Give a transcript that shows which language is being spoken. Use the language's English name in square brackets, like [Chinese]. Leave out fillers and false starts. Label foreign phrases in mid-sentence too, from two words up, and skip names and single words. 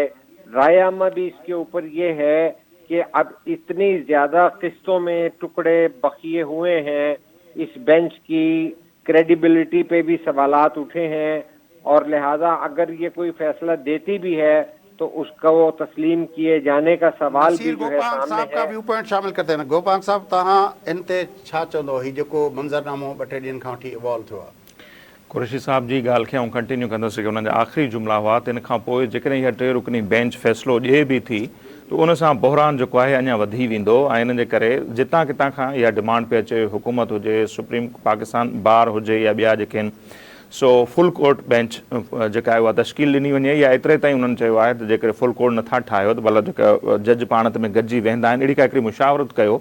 [Urdu] رائے عامہ بھی اس کے اوپر یہ ہے کہ اب اتنی زیادہ قسطوں میں ٹکڑے بقیے ہوئے ہیں، اس بینچ کی کریڈیبلٹی پہ بھی سوالات اٹھے ہیں، اور لہذا اگر یہ کوئی فیصلہ دیتی بھی ہے تو اس کا وہ تسلیم کیے جانے کا سوال بھی نصیر جو ہے گوپانگ سامنے صاحب کا ہے۔ ویو پوائنٹ شامل کرتے ہیں۔ [Sindhi] گوپانگ صاحب تہاں ان تے چھا چوندو ہی जेको मंज़रनामो 2-3 ॾींहंनि खां वठी इवॉल्व थियो आहे؟ कुरैशी साहब जी ॻाल्हि खे आउं कंटिन्यू कंदुसि कि उन्हनि जा आख़िरी जुमिला हुआ, तिन खां पोइ जेकॾहिं इहा 3 रुकनी बेंच फ़ैसिलो ॾिए बि थी त उन सां बहिरान जेको आहे अञा वधी वेंदो, ऐं इन जे करे जितां कितां खां इहा डिमांड पई अचे, हुकूमत हुजे, सुप्रीम पाकिस्तान बार हुजे या ॿिया जेके आहिनि, सो [English] full court bench [Sindhi] जेका आहे उहा तश्कील ॾिनी वञे, या एतिरे ताईं उन्हनि चयो आहे त जेकॾहिं [English] full court [Sindhi] नथा ठाहियो त भला जेका जज पाण में गॾिजी वेंदा आहिनि, अहिड़ी का हिकिड़ी मुशावरत कयो।